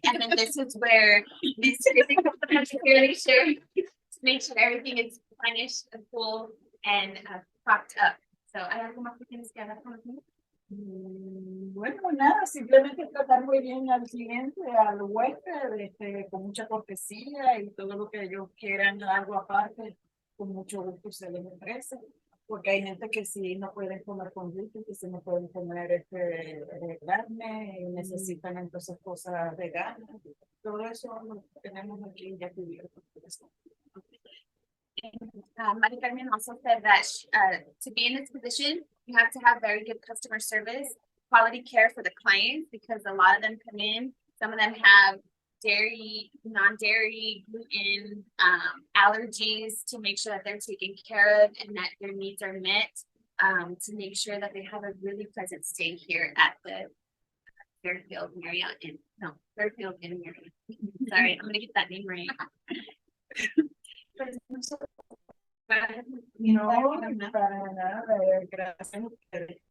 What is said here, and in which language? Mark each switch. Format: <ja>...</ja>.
<en>And then this is where Miss Chrissy comes to clearly share to make sure everything is finished, full, and propped up. So I have more things together.</en> <es>Bueno, nada, simplemente tratar muy bien al cliente, al huésped, con mucha cortesía y todo lo que ellos quieran, algo aparte, con mucho gusto se les ofrece. Porque hay gente que sí no pueden comer con gluten, que sí no pueden comer carne, y necesitan entonces cosas veganas. Todo eso lo tenemos aquí ya cubierto.</es> <en>Mari Carmen also said that to be in this position, you have to have very good customer service, quality care for the clients, because a lot of them come in, some of them have dairy, non-dairy, gluten, allergies, to make sure that they're taken care of and that their needs are met, to make sure that they have a really pleasant stay here at the Fairfield Marriott Inn. No, Fairfield Inn and Marriott. Sorry, I'm gonna get that name right.</en> <es>No, para nada, gracias a ustedes.</es>